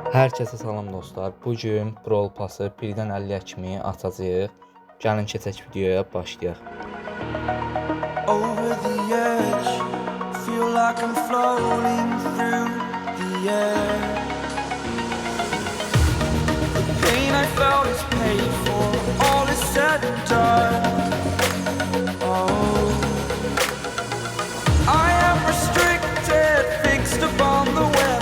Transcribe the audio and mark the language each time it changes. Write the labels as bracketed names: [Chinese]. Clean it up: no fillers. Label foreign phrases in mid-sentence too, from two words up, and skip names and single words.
[Azerbaijani] Hər kəsə salam dostlar. Bu gün Brawl Pass'ı 1-dən 50-yə kimi açacağıq. Gəlin keçək videoya başlayaq. [English] Over the edge, feel like I'm floating through the air. The pain I felt is paid for, all is said and done. Oh, I am restricted, fixed upon the web.